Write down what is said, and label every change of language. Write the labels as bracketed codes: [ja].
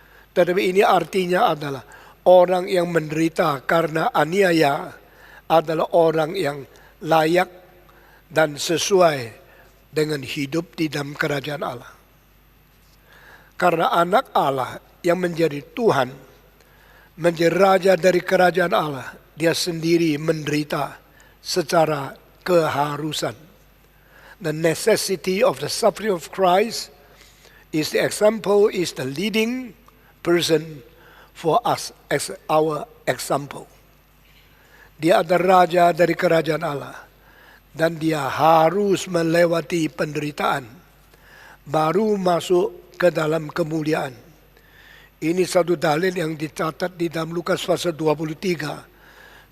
[id] Tetapi ini artinya adalah orang yang menderita karena aniaya adalah orang yang layak dan sesuai dengan hidup di dalam kerajaan Allah. Karena anak Allah yang menjadi Tuhan, menjadi raja dari kerajaan Allah, dia sendiri menderita secara keharusan. [en] The necessity of the suffering of Christ is the example, is the leading person for us as our example. [id] Dia adalah raja dari kerajaan Allah, dan dia harus melewati penderitaan baru masuk ke dalam kemuliaan. Ini satu dalil yang dicatat di dalam Lukas pasal 23.